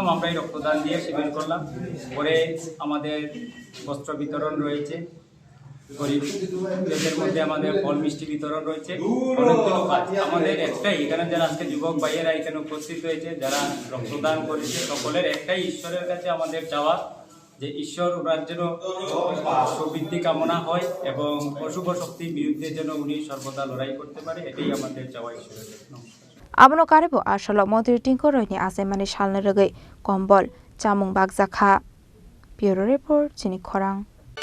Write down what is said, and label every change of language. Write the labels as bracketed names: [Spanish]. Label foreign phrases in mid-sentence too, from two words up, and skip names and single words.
[Bangla] আমরা এই রক্তদান দিয়ে শিবির করলাম পরে আমাদের বস্ত্র বিতরণ রয়েছে গরিবদের মধ্যে আমাদের ফল মিষ্টি বিতরণ রয়েছে অনেকগুলো কাজ আমাদের একটাই এখানে যারা আজকে যুবক ভাইয়েরা এখানে উপস্থিত হয়েছে যারা রক্তদান করেছে সকলের একটাই ঈশ্বরের কাছে আমাদের চাওয়া যে ঈশ্বর ওনার যেন সুবৃদ্ধি কামনা হয় এবং অশুভ শক্তির বিরুদ্ধে যেন উনি সর্বদা লড়াই করতে পারে এটাই আমাদের চাওয়া ঈশ্বরের [Turkic languages] Abono karebo asala Mantri Tinku ni Achaimani Salno Rwgwi kombol chamung Rwgjakha [English] Bureau Report [Turkic languages] Chini Khorang